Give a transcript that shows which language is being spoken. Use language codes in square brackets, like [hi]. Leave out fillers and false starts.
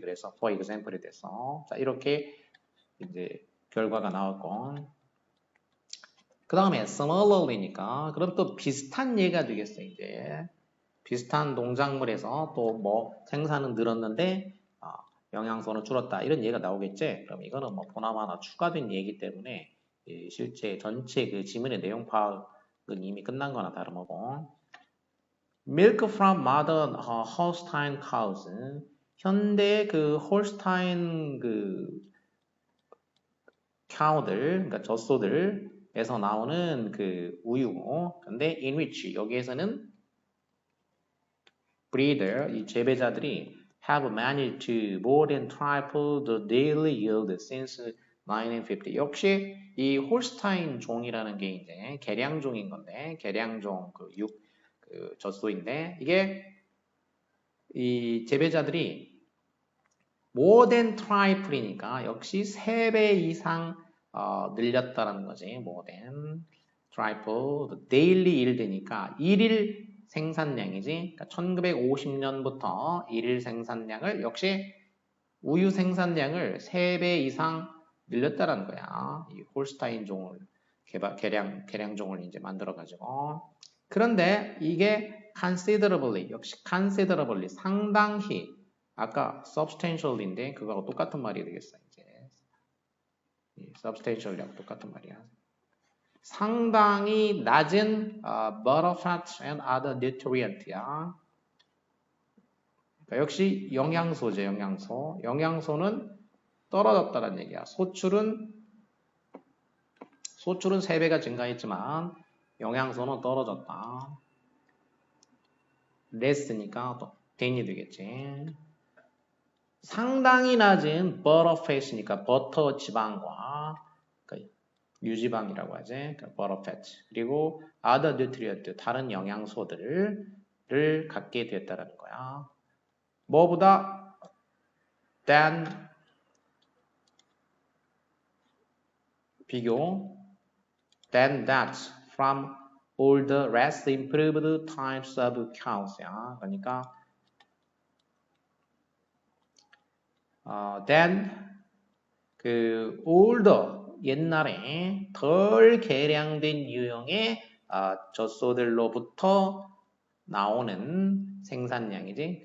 [ko] 그래서 [en] for example이 [ko] 돼서 자, 이렇게 이제 결과가 나왔고, 그 다음에 similarly니까 그럼 또 비슷한 예가 되겠어. 이제 비슷한 농작물에서 또 뭐 생산은 늘었는데 영양소는 줄었다. 이런 얘기가 나오겠지? 그럼 이거는 뭐 보나마나 추가된 얘기 때문에 실제 전체 그 지문의 내용 파악은 이미 끝난 거나 다름없고. [en] Milk from modern Holstein cows. [ko] 현대 그 홀스타인 그 카우들, 그러니까 젖소들에서 나오는 그 우유고. 근데 [en] in which [ko] 여기에서는 [en] breeder, [ko] 이 재배자들이 [en] have managed to more than triple the daily yield since 1950. [ko] 역시 이 홀스타인 종이라는 게 이제 개량종인 건데, 개량종 그 젖소인데, 이게 이 재배자들이 [en] more than triple이니까 [ko] 역시 3배 이상 늘렸다라는 거지. [en] more than triple, the daily yield니까 [ko] 일일 생산량이지. 그러니까 1950년부터 일일 생산량을 역시 우유 생산량을 3배 이상 늘렸다라는 거야. 이 홀스타인 종을 개량종을 이제 만들어 가지고. 그런데 이게 considerably, 역시 considerably 상당히 아까 substantial인데 그거하고 똑같은 말이 되겠어. 이제 substantial이랑 똑같은 말이야. 상당히 낮은 [en] butter, fat and other nutrient야. [ko] 그러니까 역시 영양소죠, 영양소. 영양소는 떨어졌다는 얘기야. 소출은 3배가 증가했지만 영양소는 떨어졌다. less니까 또 then이 되겠지. 상당히 낮은 [en] butter fat이니까 [ko] 버터 지방과 그러니까 유지방이라고 하지. 그러니까 butter fat. 그리고 other nutrient, 다른 영양소들을 갖게 됐다는 거야. 뭐보다 [en] than [ko] 비교 [en] than that from all the rest improved types of cows. [ko] 그러니까 than 그 older 옛날에 덜 개량된 유형의 젖소들로부터 나오는 생산량이지.